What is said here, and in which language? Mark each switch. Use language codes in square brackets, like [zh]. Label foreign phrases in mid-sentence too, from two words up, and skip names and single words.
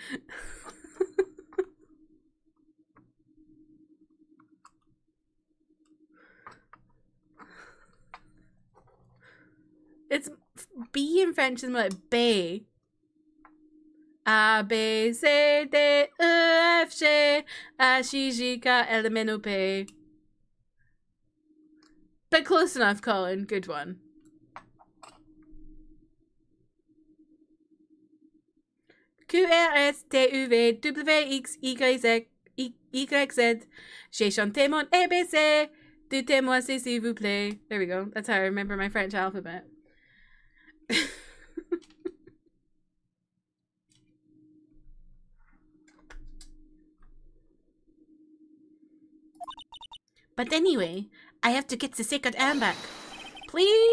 [en] It's B in French is more like B. [fr] A, B, C, D, E, F, G, H, I, J, K, L, M, N, O, P. [en] But close enough, Colin. Good one. [fr] Q, R, S, T, U, V, W, X, Y, Z, Y, Z. J'ai chanté mon ABC. Dites-moi si s'il vous plaît. [en] There we go. That's how I remember my French alphabet. But anyway, I have to get the sacred urn back.